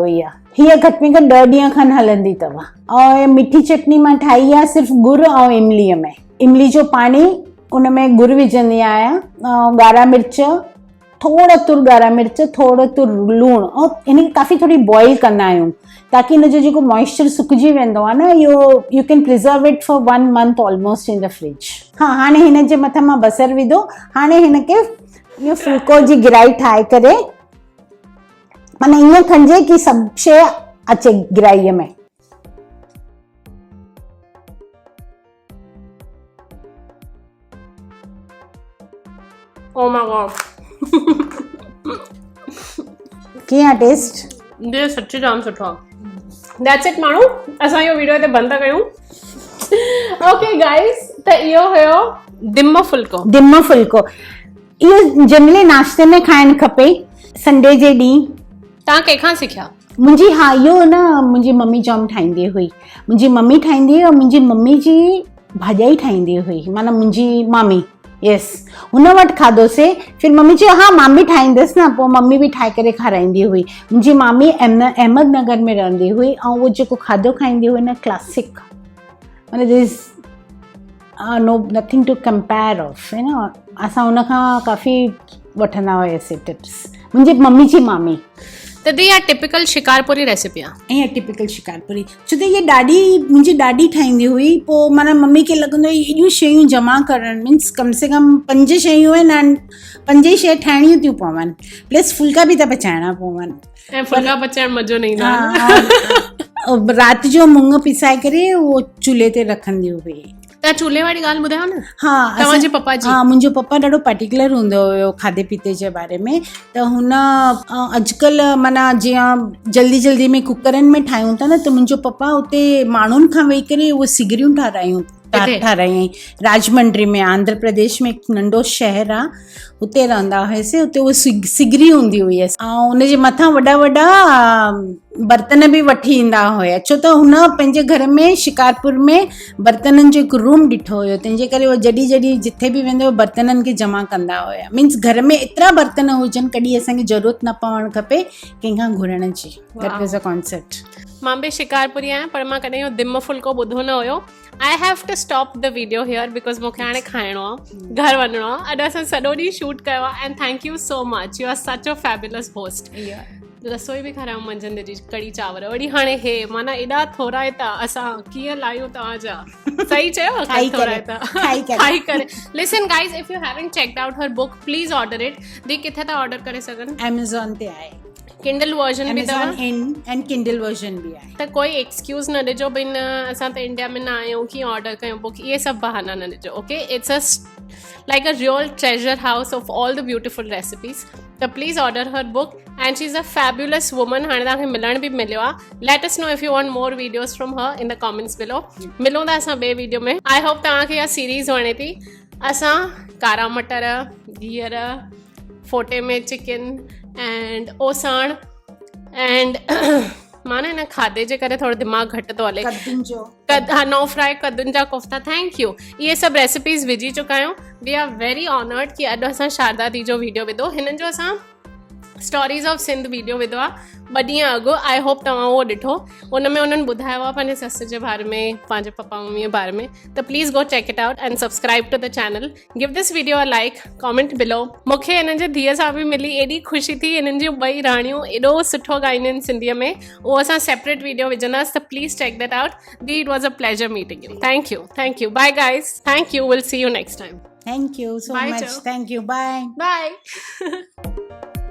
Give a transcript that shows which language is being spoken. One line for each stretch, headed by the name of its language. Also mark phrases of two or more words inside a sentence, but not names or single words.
Sindhi: हीअ घटि में घटि 10 ॾींहं खनि हलंदी अथव। ऐं मिठी चटनी मां ठाही आहे सिर्फ़ु गुड़ ऐं इमलीअ में, इमली जो पाणी, उन में गुड़ विझंदी आहियां, ॻाढ़ा मिर्च, थोड़ा तुर ॻाढ़ा मिर्च, थोरो तुर लूणु, ऐं हिनखे काफ़ी थोरी बॉइल कंदा आहियूं ताकी हिनजो जेको मॉइस्चर सुकिजी वेंदो आहे न, इहो
English: you can preserve it for 1 month almost in the fridge.
Sindhi: हाणे हिन जे मथां मां बसर विधो। हाणे हिनखे इहो फुल्को जी गिराई ठाहे करे, माना ईअं खणिजे कि सभु शइ अचे गिराईअ में।
English: oh my god,
Sindhi: कीअं टेस्ट? ये सच्ची जाम सुठो आहे।
English: that's it
Sindhi: माण्हू, असां इहो वीडियो हिते बंदि था कयूं।
English: okay guys,
Sindhi: त इहो हुयो दिम फुल्को। इहो जनरली नाश्ते में खाइणु खपे संडे जे ॾींहुं। तव्हां कंहिंखां सिखिया? मुंहिंजी हा इहो न मुंहिंजी मम्मी जाम ठाहींदी हुई, मुंहिंजी मम्मी ठाहींदी हुई, और मुंहिंजी मम्मी जी भाॼाई ठाहींदी हुई, माना मुंहिंजी मामी, यस हुन वटि खाधोसीं। फिर मम्मी चयो हा मां बि ठाहींदसि न, पोइ मम्मी बि ठाहे करे खाराईंदी हुई। मुंहिंजी मामी अहमदनगर में रहंदी हुई, ऐं उहो जेको खाधो खाईंदी हुई न क्लासिक, माना
English: this no nothing to compare of,
Hindi: है न।
Sindhi: असां हुन खां काफ़ी वठंदा हुआसीं टिप्स, मुंहिंजी मम्मी जी मामी। त दी इहा टिपिकल शिकारपुरी रेसिपी आहे। ईअं टिपिकल शिकारपुरी, छो त इहे मुंहिंजी ॾाढी ठाहींदी हुई। पोइ माना मम्मी खे लॻंदो हुई एॾियूं शयूं जमा करणु, मीन्स कम से कम 5 शयूं आहिनि, 5 ई शइ ठाहिणियूं थियूं पवनि, प्लस फुल्का बि त पचाइणा पवनि, ऐं फुल्का पचाइण मज़ो न ईंदो आहे। राति जो मुङ पिसाए करे उहो चूल्हे ते रखंदी हुई। त चूल्हे वारी ॻाल्हि ॿुधायो न। हा तव्हांजे पप्पा जी। हा मुंहिंजो पप्पा ॾाढो पर्टिकुलर हूंदो हुयो खाधे पीते जे बारे में। त हुन अॼुकल्ह माना जीअं जल्दी जल्दी में कुकरनि में ठाहियूं था न, त मुंहिंजो पप्पा उते माण्हुनि खां वेही करे उहे सिगरियूं ठारायईं। राजमंड्री में, आंध्र प्रदेश में हिकु नंढो शहर आहे, हुते रहंदा हुआसीं। हुते उहा सिगरी हूंदी हुई, ऐं हुनजे मथां वॾा वॾा बर्तन बि वठी ईंदा हुया, छो त हुन पंहिंजे घर में शिकारपुर में बर्तननि जो हिकु रूम ॾिठो हुयो, तंहिंजे करे उहो जॾहिं जॾहिं जिथे बि वेंदो बर्तननि खे जमा कंदा हुया। मीन्स घर में एतिरा बर्तन हुजनि कॾहिं असांखे ज़रूरत न पवणु खपे कंहिंखां घुरण जी।
English: that was a concept.
Sindhi: मां बि शिकारपुरी आहियां, पर मां कॾहिं इहो दिम फुल्को ॿुधो न हुयो।
English: I have to stop the video here because
Sindhi: मूंखे हाणे खाइणो आहे, घर वञिणो आहे। अॼु असां सॼो ॾींहुं शूट कयो आहे,
English: and thank you so much, you are such a fabulous host.
Sindhi: रसोई बि खारायूं मंझंदि जी, कढ़ी चांवर, वरी हाणे हे, माना एॾा थोराइता असां कीअं लायूं तव्हांजा। सही चयो, खाई करे।
English: listen guys, if you haven't checked out her book, please order it.
Sindhi: दी किथे था ऑर्डर करे सघनि? Amazon ते आहे, किंडल वर्जन बि अथव, एंड किंडल वर्जन बि आहे। त कोई एक्सक्यूज़ न ॾिजो भई न असां त इंडिया में न आहियूं, कीअं ऑर्डर कयूं बुक, इहे सभु बहाना न ॾिजो।
English: okay, it's a like a real treasure house of all the beautiful recipes. त please order her book, and she is a fabulous woman.
Sindhi: हाणे तव्हांखे मिलण बि मिलियो आहे।
English: let us know if you want more videos from her in the comments below.
Sindhi: मिलूं था असां ॿिए वीडियो में।
English: I hope
Sindhi: तव्हांखे इहा सीरीज़ वणे थी। असां कारा मटर, गीहर, फोटे में चिकन एंड ओसाण एंड मां न हिन खाधे जे करे थोरो दिमाग़ घटि थो हले।
English: no fry
Sindhi: कद्दुनि जा कोफ्ता,
English: thank you.
Sindhi: इहे सभु रेसिपीज़ विझी चुका आहियूं।
English: we are very honoured
Sindhi: कि अॼु असां शारदा दी जो वीडियो विधो। हिननि जो असां स्टोरीज़ ऑफ सिंध वीडियो विधो आहे 2 ॾींहं अॻु।
English: I hope
Sindhi: तव्हां उहो ॾिठो। उन में उन्हनि ॿुधायो आहे पंहिंजे सस जे बारे में, पंहिंजे पप्पा मम्मी जे बारे में।
English: त please go check it out and subscribe to the channel. Give this video a like, comment below.
Sindhi: मूंखे हिननि जे धीअ सां बि मिली एॾी ख़ुशी थी। हिननि जूं 2 राणियूं एॾो सुठो ॻाईंदियूं आहिनि सिंधीअ में। उहो असां सेपरेट वीडियो विझंदासीं, त प्लीज़
English: check that out.
Sindhi: दी,
English: it was a pleasure meeting you. thank you. Bye guys, thank you. Will see you next time. thank you so much. Thank you. Bye.